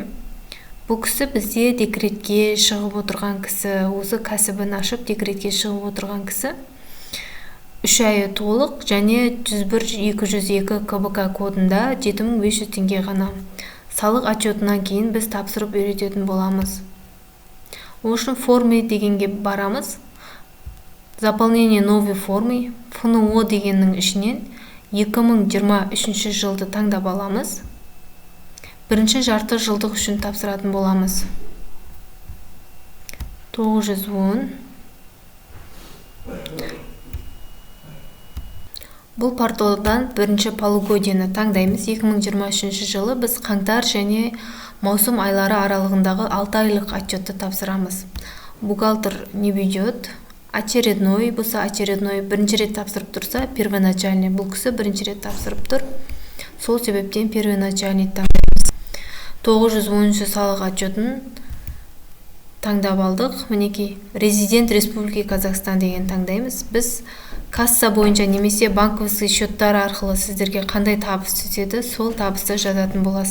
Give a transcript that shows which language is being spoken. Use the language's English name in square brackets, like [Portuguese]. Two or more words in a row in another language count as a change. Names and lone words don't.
[Kazakh] Бұл кісі бізде декретке шығып отырған кісі, осы кәсібін ашып декретке шығып отырған кісі. 3 айы толық және 101-202 КБК кодында 7500 теңге ғана. Салық отчетынан кейін біз тапсырып үйрететін боламыз. Ол үшін формы дегенге барамыз. [Russian] Заполнение новой формы, [Kazakh] ФНО дегеннің ішінен 2023 жылды таңдап аламыз. Бірінші жарты жылдық үшін тапсыратын боламыз. 910. Бұл порталдан бірінші полугодияны таңдаймыз. 2023 жылы біз қаңтар және маусым айлары аралығындағы 6 айлық отчетты тапсырамыз. [Russian] Бухгалтер не ведет. Очередной, [Kazakh] бұса очередной бірінші рет тапсырып тұрса, [Russian] первоначальный. [Kazakh] Бұл кісі бірінші рет тапсырып тұр. Сол себептен первоначальный таңдаймыз. 910 салық отчетін таңдап алдық. Мінекей, [Russian] резидент Республики Казахстан [Kazakh] деген таңдаймыз. Біз касса бойынша немесе банковский счеттар арқылы сіздерге қандай табыс түседі, сол табысты жазатын боласыз.